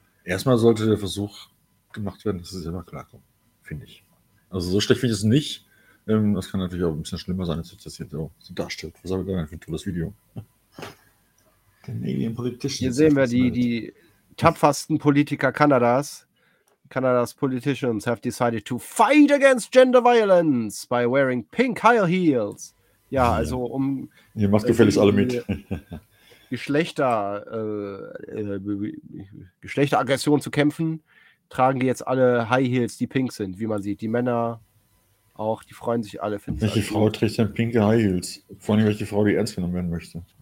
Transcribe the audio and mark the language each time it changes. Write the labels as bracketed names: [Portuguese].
[German] Erstmal sollte der Versuch gemacht werden, dass es selber klarkommt, finde ich. Also so schlecht finde ich es nicht. Das kann natürlich auch ein bisschen schlimmer sein, als ich das hier so darstellt. Was habe ich da denn für ein tolles Video? Hier sehen wir die tapfersten Politiker Kanadas. [English] Kanadas politicians have decided to fight against gender violence by wearing pink high heels. [German] Ja, also um... Ihr macht gefälligst alle mit. Geschlechteraggression zu kämpfen, tragen die jetzt alle High Heels, die pink sind, wie man sieht. Die Männer auch, die freuen sich alle. Welche Frau trägt denn pinke High Heels? Vor allem welche Frau, die ernst genommen werden möchte.